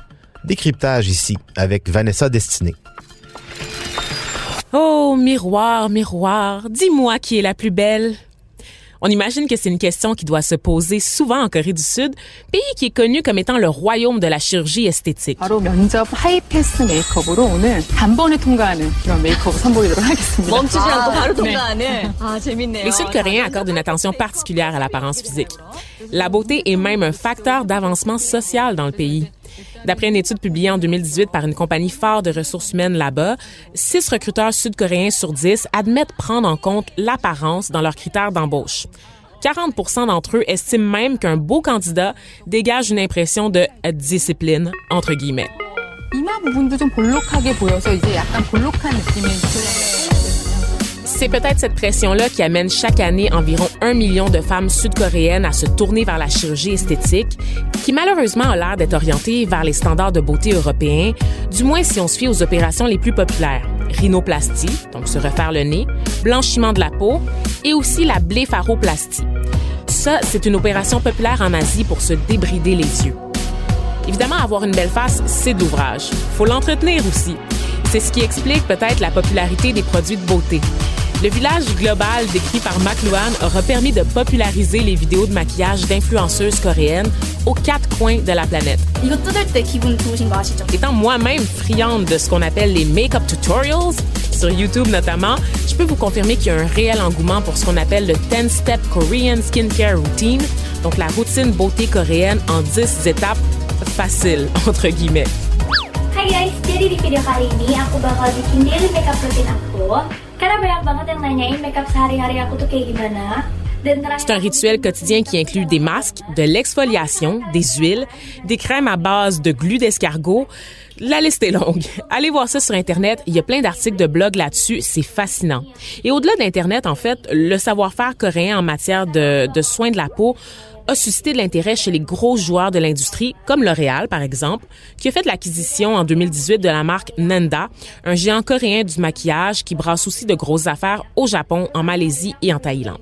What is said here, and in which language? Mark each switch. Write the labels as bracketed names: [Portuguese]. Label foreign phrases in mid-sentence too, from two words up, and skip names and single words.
[French] Décryptage ici, avec Vanessa Destinée. Oh, miroir, miroir, dis-moi qui est la plus belle. On imagine que c'est une question qui doit se poser souvent en Corée du Sud, pays qui est connu comme étant le royaume de la chirurgie esthétique. [Korean] 바로 면접 하이패스 메이크업으로 오늘 단번에 통과하는 그런 메이크업을 선보이도록 하겠습니다. 멈추지 않고 바로 통과하는. 아, 재밌네요. [French] Les Sud-Coréens accordent une attention particulière à l'apparence physique. La beauté est même un facteur d'avancement social dans le pays. D'après une étude publiée en 2018 par une compagnie phare de ressources humaines là-bas, 6 recruteurs sud-coréens sur 10 admettent prendre en compte l'apparence dans leurs critères d'embauche. 40% d'entre eux estiment même qu'un beau candidat dégage une impression de « discipline » entre guillemets. [Korean] 이마 부분도 좀 볼록하게 보여서 이제 약간 볼록한 느낌을 [French] C'est peut-être cette pression-là qui amène chaque année environ 1 million de femmes sud-coréennes à se tourner vers la chirurgie esthétique, qui malheureusement a l'air d'être orientée vers les standards de beauté européens, du moins si on se fie aux opérations les plus populaires. Rhinoplastie, donc se refaire le nez, blanchiment de la peau, et aussi la blépharoplastie. Ça, c'est une opération populaire en Asie pour se débrider les yeux. Évidemment, avoir une belle face, c'est de l'ouvrage. Faut l'entretenir aussi. C'est ce qui explique peut-être la popularité des produits de beauté. Le village global décrit par McLuhan aura permis de populariser les vidéos de maquillage d'influenceuses coréennes aux 4 coins de la planète. [Korean] 이거 뜯을 때 기분 좋으신 거 아시죠? [French] Étant moi-même friande de ce qu'on appelle les [English] make-up tutorials, [French] sur YouTube notamment, je peux vous confirmer qu'il y a un réel engouement pour ce qu'on appelle le [English] 10-step Korean skincare routine, [French] donc la routine beauté coréenne en 10 étapes faciles, entre guillemets. [Indonesian] Hai guys, jadi di video kali ini aku bakal bikin [English] daily makeup routine [Indonesian] aku. Karena banyak banget yang nanyain makeup sehari-hari aku tuh kayak gimana. [French] C'est un rituel quotidien qui inclut des masques, de l'exfoliation, des huiles, des crèmes à base de glu d'escargot. La liste est longue. Allez voir ça sur Internet. Il y a plein d'articles de blog là-dessus. C'est fascinant. Et au-delà d'Internet, en fait, le savoir-faire coréen en matière de soins de la peau a suscité de l'intérêt chez les gros joueurs de l'industrie, comme L'Oréal, par exemple, qui a fait l'acquisition en 2018 de la marque Nanda, un géant coréen du maquillage qui brasse aussi de grosses affaires au Japon, en Malaisie et en Thaïlande.